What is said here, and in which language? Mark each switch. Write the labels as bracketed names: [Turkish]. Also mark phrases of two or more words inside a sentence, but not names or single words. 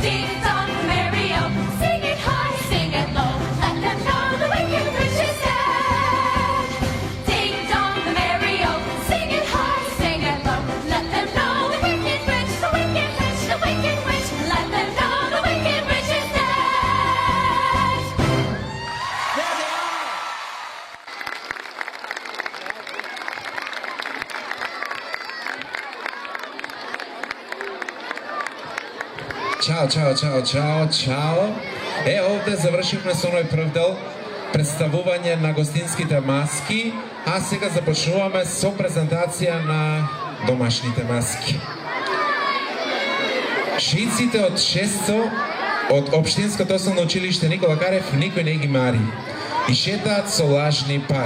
[English] Ding dong, merry-o. Sing it high, sing it low. Let them know the wicked witch is dead. Ding dong, the merry-o. Sing it high, sing it low. Let them know the wicked witch, the wicked witch, the wicked witch. Let them know the wicked witch is dead. [Macedonian] Ćao. Ovde završихме со оној прв дел представување на гостинските маски, а сега започнуваме со презентација на домашните маски. Шиците од 600 од Општинското основно училиште Никола Карев никој не ги мари и шетаат со лажни пари.